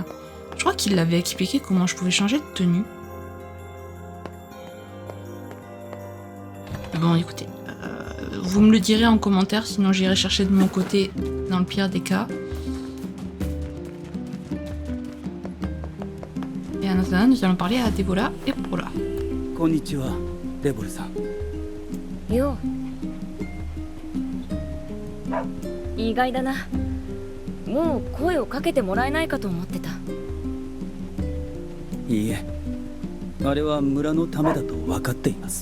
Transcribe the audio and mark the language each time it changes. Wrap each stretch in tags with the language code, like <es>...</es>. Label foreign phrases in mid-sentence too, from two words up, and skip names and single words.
<fr>Je crois qu'ils l'avaient expliqué comment je pouvais changer de tenue. Bon, écoutez, vous me le direz en commentaire, sinon j'irai chercher de mon côté dans le pire des cas. Et en attendant, nous allons parler à Debola et Pola.</fr> <ja>Konnichiwa, Debola-san. Yo. 意外だな。もう声をかけてもらえないかと思ってた。いいえ、あれは村のためだと分かっています。</ja>